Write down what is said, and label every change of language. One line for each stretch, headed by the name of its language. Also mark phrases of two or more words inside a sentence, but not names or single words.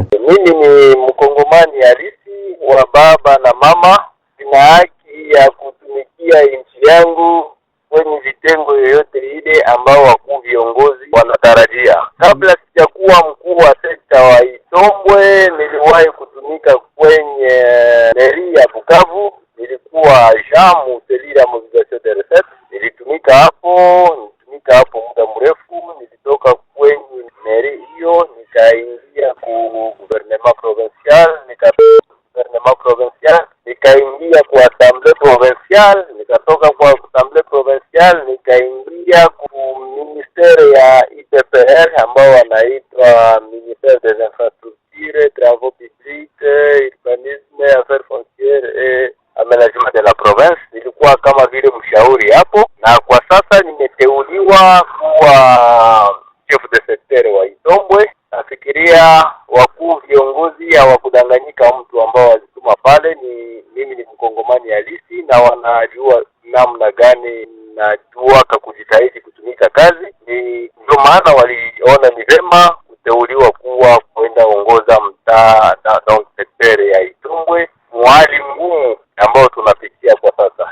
Swahili: Mimi ni mkongomani halisi wa baba na mama, sina haki ya kutumikia nchi yangu kwenye vitengo yoyote ile ambao wakuu viongozi wanatarajia. Kabla sijakuwa mkuu wa sekta wa Itombwe, niliwahi kutumika kwenye meri ya Bukavu. Nilikuwa jamu selira
French: mobilisation de recette.
Swahili: Nilitumika hapo muda mrefu. Nilitoka kwenye meri hiyo nikaingia ku
French: gouvernement provincial,
Swahili: nikaingia kwa
French: assemblée provinciale,
Swahili: nikatoka kwa
French: assemblée provinciale
Swahili: nikaingia ku ministère ya IPPR ambao wanaitwa
French: ministère des infrastructures, travaux publics, urbanisme, affaires foncières et aménagement de la province.
Swahili: Nilikuwa kama vile mshauri hapo, na kwa sasa nimeteuliwa kuwa
French: chef de secteur
Swahili: wa Itombwe. Nafikiria wakuu viongozi hawakudanganyika mtu ambao walituma pale. Mimi ni mkongomani halisi na wanajua namna gani najua kujitahidi kutumika kazi. Ndio maana waliona ni vema kuteuliwa kuwa kwenda ongoza mtaa na secteur ya Itombwe, mwali ngumu ambao tunapitia kwa sasa.